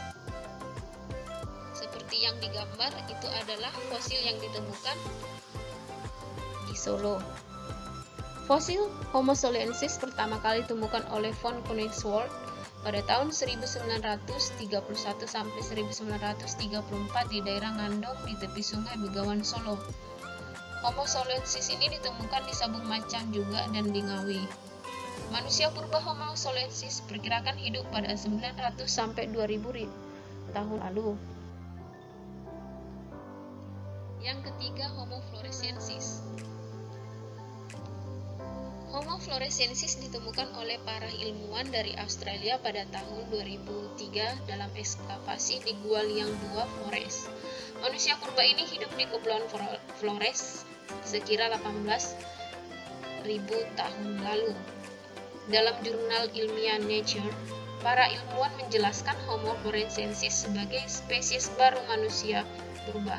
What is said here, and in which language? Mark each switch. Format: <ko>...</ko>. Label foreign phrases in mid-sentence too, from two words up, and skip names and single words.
<id>Seperti yang digambar, itu adalah fosil yang ditemukan di Solo. Fosil Homo soloensis pertama kali ditemukan oleh von Koenigswald pada tahun 1931 sampai 1934 di daerah Ngandong di tepi Sungai Begawan, Solo. Homo soloensis ini ditemukan di Sabung Macan juga dan di Ngawi. Manusia purba Homo soloensis perkirakan hidup pada 900 sampai 2000 tahun lalu. Yang ketiga, Homo floresiensis. Homo floresiensis ditemukan oleh para ilmuwan dari Australia pada tahun 2003 dalam ekskavasi di Gua Liang Bua, Flores. Manusia purba ini hidup di Kepulauan Flores sekira 18.000 tahun lalu. Dalam jurnal ilmiah Nature, para ilmuwan menjelaskan Homo floresiensis sebagai spesies baru manusia purba.</id>